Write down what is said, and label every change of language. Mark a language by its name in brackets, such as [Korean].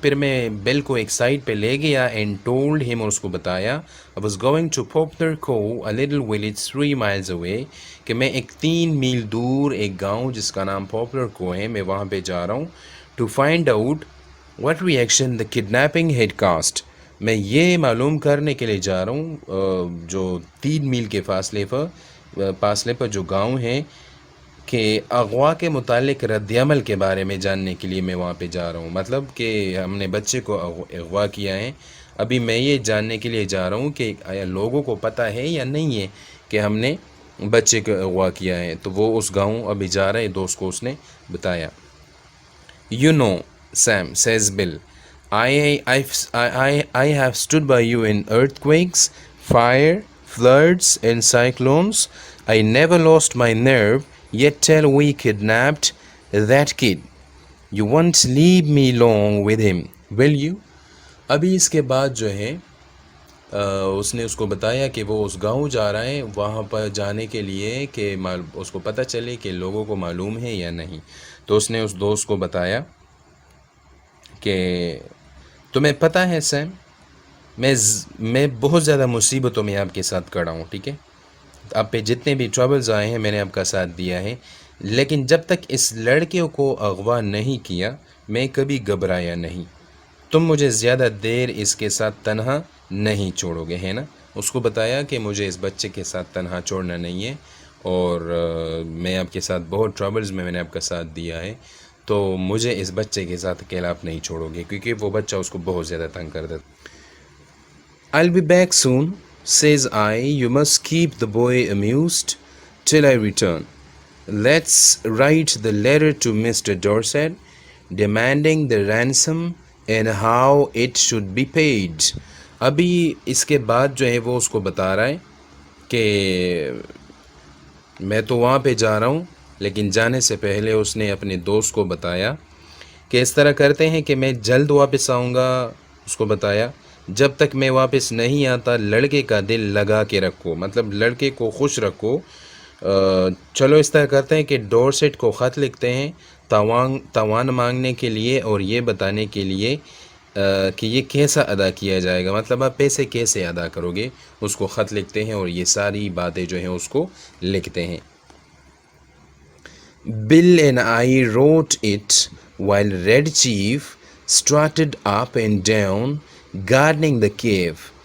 [Urdu] پھر میں بل کو ایک سائڈ پہ لے گیا [English] and told him، [Urdu] اور اس کو بتایا [English] I was going to Poplar Cove, a little village 3 miles away، [Urdu] کہ میں ایک 3 میل دور ایک گاؤں جس کا نام پاپلر کو ہے میں وہاں پہ جا رہا ہوں. [English] to find out what reaction the kidnapping had caused. [Urdu] میں یہ معلوم کرنے کے لیے جا رہا ہوں جو 3 میل کے فاصلے پر جو گاؤں ہیں کہ اغوا کے متعلق رد عمل کے بارے میں جاننے کے لیے میں وہاں پہ جا رہا ہوں. مطلب کہ ہم نے بچے کو اغوا کیا ہے، ابھی میں یہ جاننے کے لیے جا رہا ہوں کہ آیا لوگوں کو پتہ ہے یا نہیں ہے کہ ہم نے بچے کو اغوا کیا ہے. تو وہ اس گاؤں ابھی جا رہا ہے، دوست کو اس نے بتایا. [English] You know, Sam, says Bill, I have stood by you in earthquakes, fire, floods, and cyclones. I never lost my nerve, yet till we kidnapped that kid. You won't leave me long with him, will you? [Urdu] ابھی اس کے بعد جو ہے اس نے اس کو بتایا کہ وہ اس گاؤں جا رہا ہے وہاں پر جانے کے لیے کہ اس کو پتہ چلے کہ لوگوں کو معلوم ہے یا نہیں. تو اس نے اس دوست کو بتایا کہ تمہیں پتہ ہے سیم، میں بہت زیادہ مصیبتوں میں آپ کے ساتھ کھڑا ہوں، ٹھیک ہے، آپ پہ جتنے بھی ٹربلز آئے ہیں میں نے آپ کا ساتھ دیا ہے، لیکن جب تک اس لڑکے کو اغوا نہیں کیا میں کبھی گھبرایا نہیں. تم مجھے زیادہ دیر اس کے ساتھ تنہا نہیں چھوڑو گے، ہے نا. اس کو بتایا کہ مجھے اس بچے کے ساتھ تنہا چھوڑنا نہیں ہے اور میں آپ کے ساتھ بہت ٹربلز میں نے آپ کا ساتھ دیا ہے، تو مجھے اس بچے کے ساتھ اکیلا آپ نہیں چھوڑو گے، کیونکہ وہ بچہ اس کو بہت زیادہ تنگ کرتا. [English] I'll be back soon, says I. You must keep the boy amused till I return. Let's write the letter to Mr. Dorset demanding the ransom and how it should be paid. [Urdu] ابھی اس کے بعد جو ہے وہ اس کو بتا رہا ہے کہ میں تو وہاں پہ جا رہا ہوں، لیکن جانے سے پہلے اس نے اپنے دوست کو بتایا کہ اس طرح کرتے ہیں کہ میں جلد واپس آؤں گا. اس کو بتایا جب تک میں واپس نہیں آتا لڑکے کا دل لگا کے رکھو، مطلب لڑکے کو خوش رکھو. چلو اس طرح کرتے ہیں کہ ڈورسٹ کو خط لکھتے ہیں تاوان مانگنے کے لیے اور یہ بتانے کے لیے کہ یہ کیسا ادا کیا جائے گا، مطلب آپ پیسے کیسے ادا کرو گے. اس کو خط لکھتے ہیں اور یہ ساری باتیں جو ہیں اس کو لکھتے ہیں. [English] Bill and I wrote it while Red Chief strutted up and down, guarding the cave.